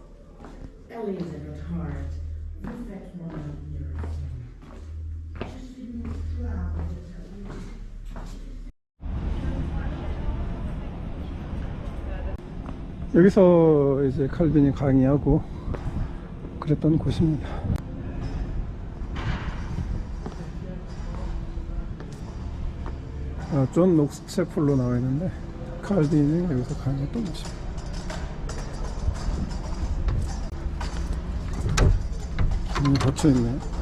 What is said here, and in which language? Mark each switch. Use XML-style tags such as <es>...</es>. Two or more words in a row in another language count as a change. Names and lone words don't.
<fr>Elizabeth Hart, vous faites mon admiration. Je suis proud de vous.</fr> <ko>여기서 이제 칼빈이 강의하고 그랬던 곳입니다. 존 녹스 채플로 나와 있는데 칼빈이 여기서 강의했던 곳입니다. 닫혀 있네요.</ko>